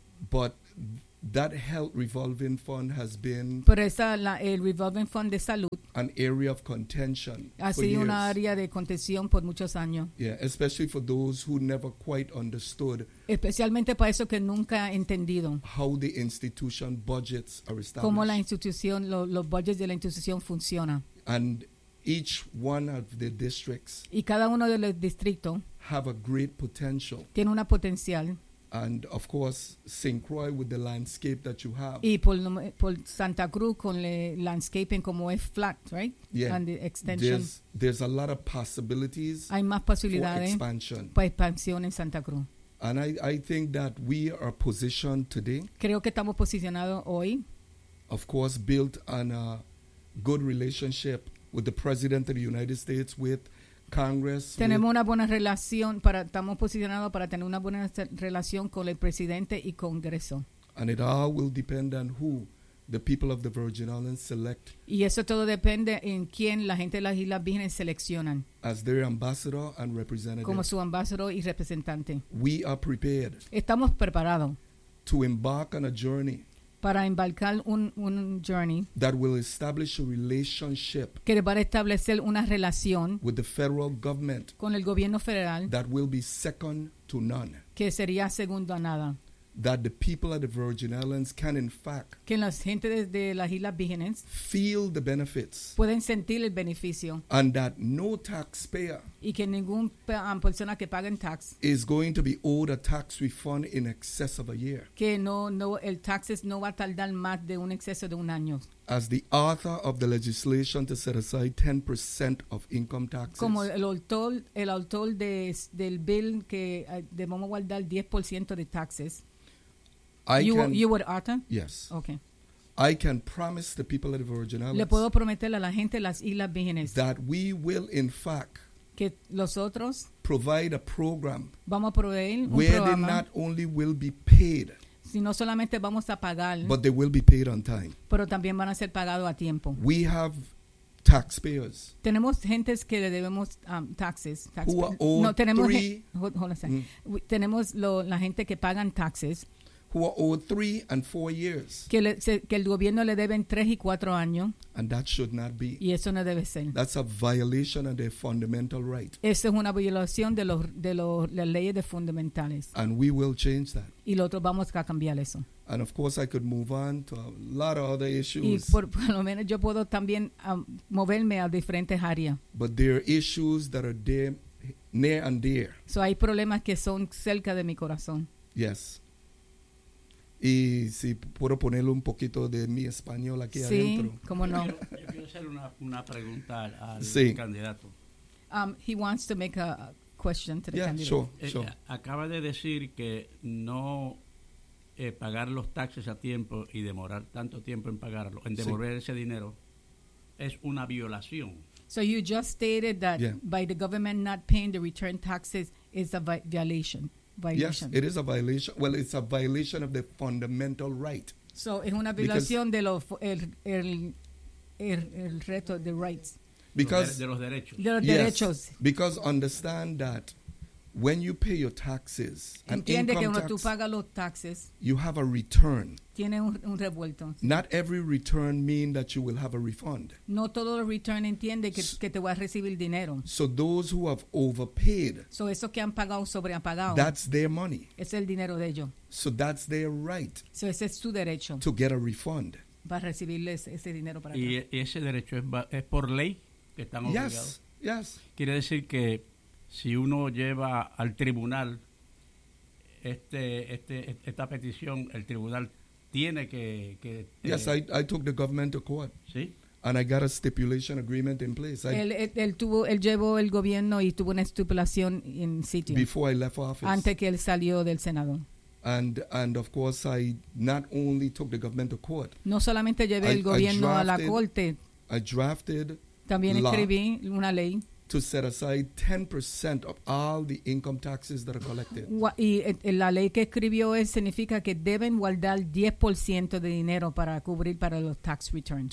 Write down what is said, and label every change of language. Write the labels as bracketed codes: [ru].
[en] But that health revolving fund has been [es] el revolving fund de salud [en] an area of contention [es] ha sido [en] for years. [es] Una área de contención por muchos años. [en] Yeah, especially for those who never quite understood [es] especialmente para eso que nunca ha entendido [en] how the institution budgets are established. [es] Cómo la institución, los budgets de la institución funcionan. [en] And each one of the districts [es] y cada uno de los distritos [en] have a great potential. [es] Tiene una potencial. [en] And of course, St. Croix with the landscape that you have. [es] Y por Santa Cruz con el landscaping como es flat, right? [en] Yeah. And the extension. There's a lot of possibilities. [es] Hay más posibilidades [en] for expansion. [es] Para expansión en Santa Cruz. [en] And I think that we are positioned today. [es] Creo que estamos posicionados hoy. [en] Of course, built on a good relationship with the President of the United States with. Congress. [es] Tenemos una buena relación para estamos posicionados para tener una buena relación con el presidente y Congreso. [en] And it all will depend on who the people of the Virgin Islands select. [es] Y eso todo depende en quién la gente de las Islas Vírgenes seleccionan. [en] As their ambassador and representative. [es] Como su ambassador y representante. [en] We are prepared. [es] Estamos preparados. [en] To embark on a journey. [es] para embarcar un journey [en] that will establish a relationship [es] que va a establecer una relación [en] with the federal government [es] con el gobierno federal [en] that will be second to none [es] que sería segundo a nada. [en] That the people at the Virgin Islands can, in fact, [es] que las gente de las Islas Vírgenes [en] feel the benefits, [es] pueden sentir el beneficio, [en] and that no taxpayer [es] y que ningún persona que paguen tax [en] is going to be owed a tax refund in excess of a year. [es] Que no el taxes no va a tardar más de un exceso de un año. [en] As the author of the legislation to set aside 10% of income taxes, [es] como el autor del bill que debemos guardar 10% de taxes. [en] You were Arthur? Yes. Okay. I can promise the people of the Virgin Islands. [es] Le puedo prometer a la gente las Islas Vírgenes. [en] That we will, in fact, [es] que nosotros [en] provide a program. [es] Vamos a proveer un [en] where [es] programa [en] they not only will be paid, [es] sino solamente vamos a pagar, [en] but they will be paid on time. [es] Pero también van a ser pagado a tiempo. [en] We have taxpayers. [es] Tenemos gentes que le debemos taxes. [en] Who are owed [es] no, tenemos [en] three. Hold on a second. [es] Tenemos la gente que pagan taxes. [en] Who are owed 3 and 4 years. [es] Que el gobierno le deben 3 y 4 años. [en] And that should not be. [es] Y eso no debe ser. [en] That's a violation of their fundamental right. [es] Eso es una violación de las leyes de fundamentales. [en] And we will change that. [es] Y nosotros vamos a cambiar eso. [en] And of course I could move on to a lot of other issues. [es] Y por lo menos yo puedo también moverme a diferentes áreas. [en] But there are issues that are there, near and dear. [es] So hay problemas que son cerca de mi corazón. [en] Yes. [es] Y si puedo ponerle un poquito de mi español aquí sí, adentro. Sí, cómo no. Yo quiero hacer una pregunta al sí. candidato. [en] He wants to make a question to the yeah, candidate. Sure. [es] Acaba de decir que no pagar los taxes a tiempo y demorar tanto tiempo en pagarlo, en devolver sí. ese dinero, es una violación. [en] So you just stated that yeah. by the government not paying the return taxes is a violation. Violation. Yes, it is a violation. Well, it's a violation of the fundamental right. [es] So, es una violación de los el reto de rights. [en] Because [es] de los derechos. De los derechos. [en] Yes, because understand that when you pay your taxes, [es] entiende que cuando tú pagas los taxes, [en] you have a return. [es] Tiene un revuelto. [en] Not every return means that you will have a refund. [es] No todo el return entiende que te va a recibir dinero. [en] So those who have overpaid. [es] So esos que han pagado sobre han pagado. [en] That's their money. [es] Es el dinero de ellos. [en] So that's their right. [es] So ese es su derecho. [en] To get a refund. [es] Va a recibirles ese dinero para. Y acá. Ese derecho es por ley que están obligados. [en] Yes. Yes. [es] Quiere decir que si uno lleva al tribunal esta petición, el tribunal tiene que [en] yes, I took the government to court. [es] Sí. [en] And I got a stipulation agreement in place. [es] Él llevó el gobierno y tuvo una estipulación en sitio. [en] Before I left office. [es] Antes que él salió del Senado. [en] And of course I not only took the government to court. [es] No solamente llevé el gobierno a la corte. [en] I drafted [es] también escribí una ley. [en] To set aside 10% of all the income taxes that are collected. [es] Y la ley que escribió es significa que deben guardar 10% de dinero para cubrir para los tax returns.